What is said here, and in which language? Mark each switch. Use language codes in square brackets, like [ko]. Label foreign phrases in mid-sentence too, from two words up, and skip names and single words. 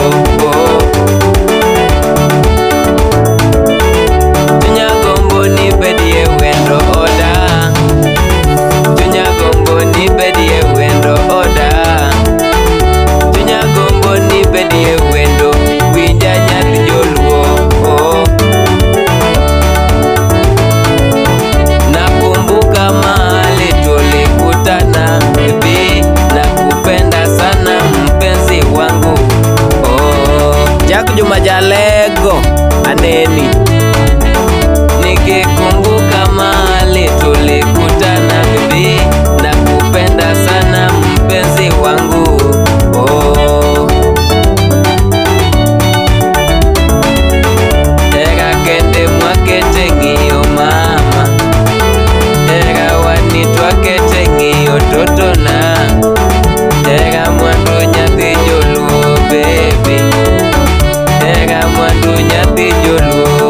[luo] Oh chunya gombo ni bedie wendo oda, chunya gombo ni bedie wendo oda, chunya gombo ni bedie wendo winja nyathi joluo. [sw] Oh nakumbuka mahali tulikutana baby, nakupenda sana mpenzi wangu. Oh Jack Juma Jalego aneni, nikikumbuka mahali tulikutana baby, nakupenda sana mpenzi wangu. [luo] Oh tega kende mwakete ng'iyo mama, tega wanitwa kete ng'iyo totona, tega mwandu nyathi joluo baby, tega mwandu nyathi joluo.